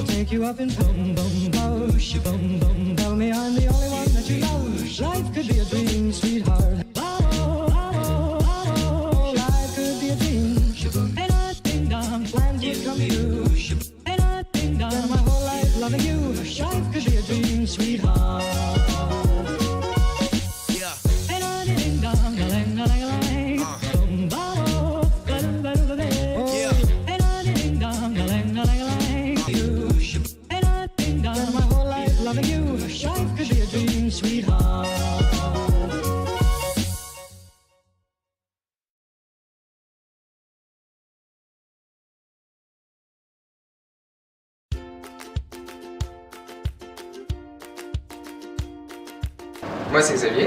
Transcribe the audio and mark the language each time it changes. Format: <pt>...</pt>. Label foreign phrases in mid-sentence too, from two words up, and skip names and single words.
<en>pick you up and boom, boom, boom, boom, boom. Tell me I'm the only one that you love. Life could be a dream, sweetheart. Life could be a dream. Ain't I ding dong, plans would come true. Ain't I ding dong, my whole life loving you. Life could be a dream, sweetheart. Ain't I ding dong, ding dong, ding dong. Loving you, life could be a dream, sweetheart.</en> <fr>Moi c'est Xavier.</fr>